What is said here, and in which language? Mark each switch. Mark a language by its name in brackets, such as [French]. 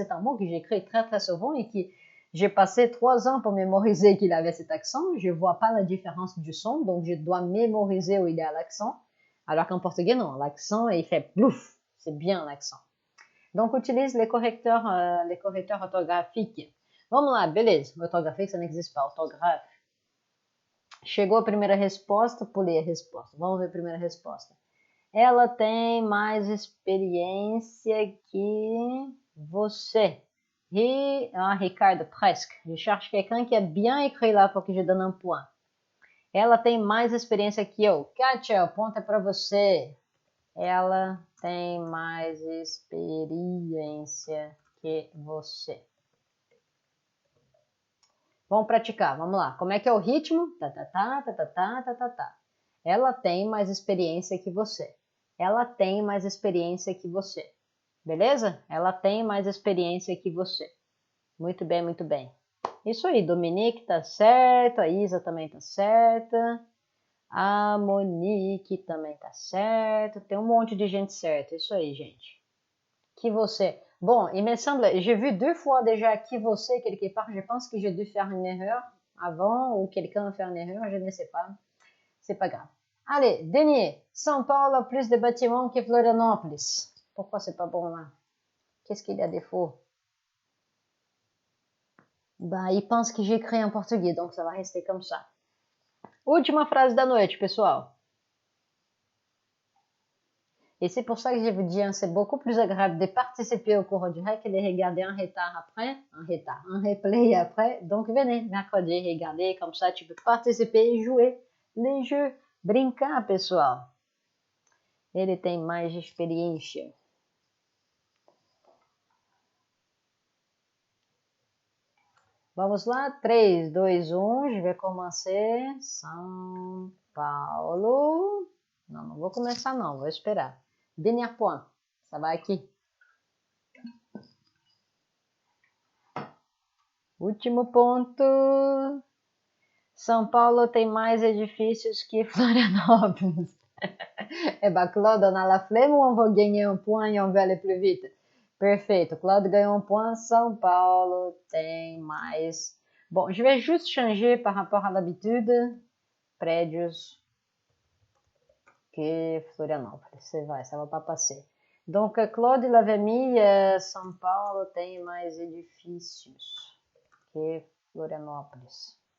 [French] C'est un mot que j'écris très très souvent et qui j'ai passé 3 ans pour mémoriser qu'il avait cet accent. Je vois pas la différence du son, donc je dois mémoriser où il y a l'accent. Alors qu'en portugais, non, l'accent, il fait plouf. C'est bien l'accent. Donc, utilise les correcteurs ortográficos. [Portuguese] Vamos lá, beleza. [French] Ortográfico, ça n'existe pas. Ortographe. [Portuguese] Chegou a primeira resposta, pulei a resposta. Vamos ver a primeira resposta. Ela tem mais experiência que você. [French] Ricardo, presque. Je cherche quelqu'un qui a bien écrit lá pour que je donne un point. [Portuguese] Ela tem mais experiência que eu. Kátia, o ponto é para você. Ela tem mais experiência que você. Vamos praticar, vamos lá. Como é que é o ritmo? Tá, tá, tá, tá, tá, tá, tá, tá, tá. Ela tem mais experiência que você. Ela tem mais experiência que você. Beleza? Ela tem mais experiência que você. Muito bem, muito bem. Isso aí, Dominique tá certo, a Isa também tá certa, a Monique também tá certo, tem um monte de gente certa. Isso aí, gente. Que você. [French] Bon, il me semble, j'ai vu 2 fois déjà qui você quelque part. Je pense que j'ai dû faire une erreur avant ou quelqu'un a fait une erreur, je ne sais pas. C'est pas grave. Allez, dernier. São Paulo a plus de bâtiments que Florianópolis. Pourquoi c'est pas bon là? Qu'est-ce qu'il y a défaut? Bah, il pense que j'écris en portugais, donc ça va rester comme ça. [Portuguese] Última frase da noite, pessoal. [French] Et c'est pour ça que je vous dis, hein, c'est beaucoup plus agréable de participer au cours du REC que de regarder en retard après, en replay après. Donc venez, mercredi, regardez, comme ça tu peux participer e jouer les jeux. [Portuguese] Brincar, pessoal. Ele tem mais experiência. Vamos lá, [French] 3, 2, 1, je vais commencer. [Portuguese] São Paulo. Não vou começar não, vou esperar. [French] Dernier point, ça va aqui. [Portuguese] Último ponto. São Paulo tem mais edifícios que Florianópolis. [French] Eh ben, Claude, on a la flemme ou on va gagner un point et on va aller plus vite? [Portuguese] Perfeito, Claude ganhou um point. São Paulo tem mais. [French] Bon, je vais juste changer par rapport à l'habitude. [Portuguese] Prédios que Florianópolis. [French] C'est vrai, ça va pas passer. Donc, Claude, il avait mis [Portuguese] São Paulo tem mais edifícios que Florianópolis.